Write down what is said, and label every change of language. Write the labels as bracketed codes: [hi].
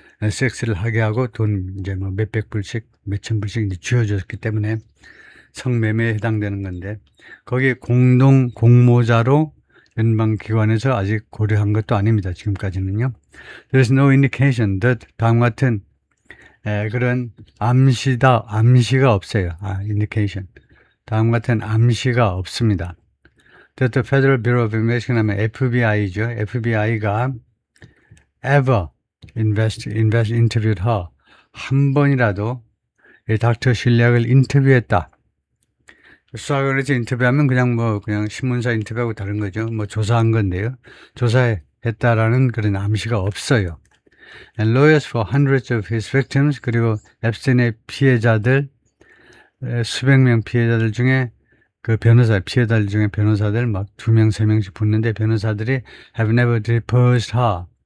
[ko] 섹스를 하게 하고 돈 이제 뭐 몇백 불씩, 몇천 불씩 이제 쥐어줬기 때문에 성매매에 해당되는 건데, 거기에 공동 공모자로 연방기관에서 아직 고려한 것도 아닙니다. 지금까지는요. [en] There's no indication that, [ko] 다음 같은 그런 암시가 없어요. indication. 다음 같은 암시가 없습니다. [en] The Federal Bureau of Investigation [ko] 하면 FBI죠. [en] FBI가 ever interviewed her. [ko] 한 번이라도 이 닥터 실리악을 인터뷰했다. 수사관에서 인터뷰하면 그냥 신문사 인터뷰하고 다른 거죠. 조사한 건데요. 조사했다라는 그런 암시가 없어요. [en] And lawyers for hundreds of his victims, [ko] 그리고 앱스틴의 피해자들, 수백 명 피해자들 중에 피해자들 중에 변호사들 2명, 3명씩 붙는데 변호사들이 [en] have never deposed her.